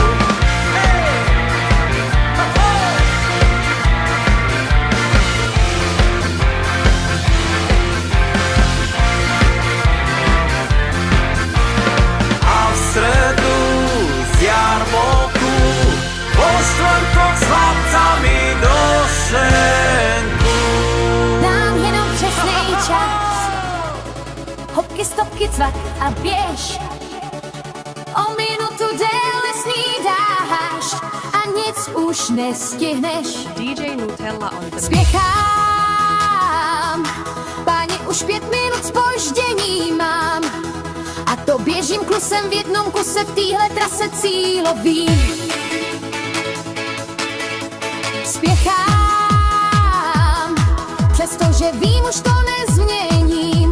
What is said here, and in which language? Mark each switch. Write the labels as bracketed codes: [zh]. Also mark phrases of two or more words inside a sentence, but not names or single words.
[sk] A v stredu z jarmoku, vo štvrtok s chlapcami do šenku. [cs] Dám jenom přesnej čas, hopky, stopky, cvak a běž. O minutu déle snídáš a nic už nestihneš. [en] DJ Nutella on the mix. [cs] Spěchám, páni, už 5 minut zpoždění mám. A to běžím klusem v jednom kuse v téhle trase cílový. Spěchám, přestože vím, už to nezměním.